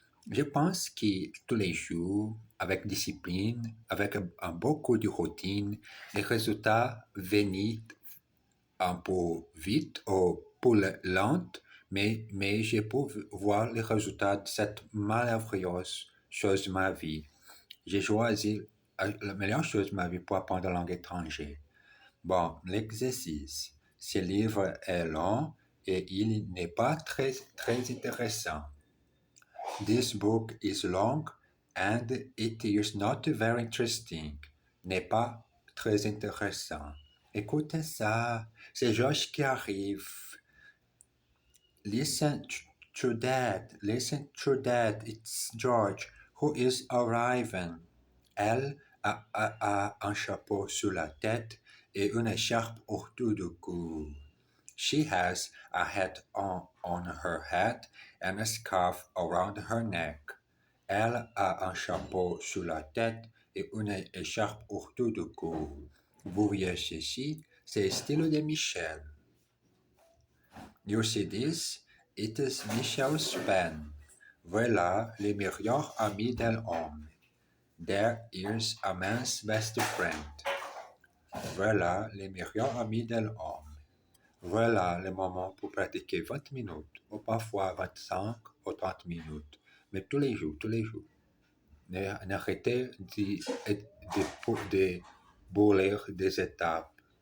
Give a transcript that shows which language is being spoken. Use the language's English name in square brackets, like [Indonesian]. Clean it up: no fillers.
[French] Je pense que tous les jours, avec discipline, avec beaucoup de routine, les résultats viennent un peu vite ou peu lent, mais je peux voir les résultats de cette merveilleuse chose de ma vie. J'ai choisi la meilleure chose de ma vie pour apprendre la langue étrangère. Bon, l'exercice. Ce livre est long et il n'est pas très intéressant. [English] This book is long and it is not very interesting. [French] N'est pas très intéressant. Écoutez ça, c'est George qui arrive. [English] Listen to that, it's George who is arriving. [French] Elle a un chapeau sur la tête et une écharpe autour du cou. [English] She has a hat on her head and a scarf around her neck. [French] Elle a un chapeau sur la tête et une écharpe autour du cou. Vous voyez ceci, c'est le style de Michel. [English] You see this? It is Michel's pen. [French] Voilà les meilleurs amis de l'homme. [English] There is a man's best friend. [French] Voilà les meilleurs amis de l'homme. Voilà le moment pour pratiquer 20 minutes, ou parfois 25 ou 30 minutes, mais tous les jours. N'arrêtez de brûler des étapes.